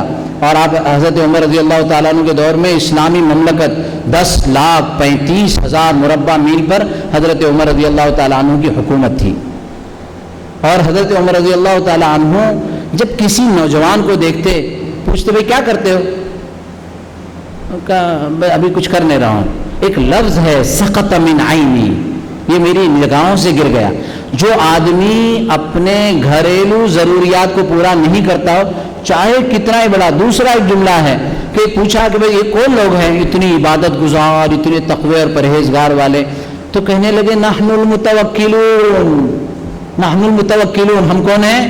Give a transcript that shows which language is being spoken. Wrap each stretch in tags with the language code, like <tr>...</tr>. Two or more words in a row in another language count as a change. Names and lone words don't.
<ur>اور آپ حضرت عمر</ur> <ar>رضی اللہ تعالیٰ عنہ</ar> <ur>کے دور میں اسلامی مملکت 10,35,000 مربع میل پر حضرت عمر</ur> <ar>رضی اللہ تعالیٰ عنہ</ar> <ur>کی حکومت تھی. اور حضرت عمر</ur> <ar>رضی اللہ تعالیٰ عنہ</ar> <ur>جب کسی نوجوان کو دیکھتے پوچھتے بھائی کیا کرتے ہو؟ ابھی کچھ کر نہیں رہا ہوں. ایک لفظ ہے</ur> <ar>سقط من عینی،</ar> <ur>یہ میری نگاہوں سے گر گیا. جو آدمی اپنے گھریلو ضروریات کو پورا نہیں کرتا ہو چاہے کتنا ہی بڑا. دوسرا ایک جملہ ہے کہ پوچھا کہ بھئی یہ کون لوگ ہیں اتنی عبادت گزار, اتنے تقوی اور پرہیزگار والے؟ تو کہنے لگے</ur> <ar>نحن المتوکلون, نحن المتوکلون,</ar> <ur>ہم کون ہیں؟</ur>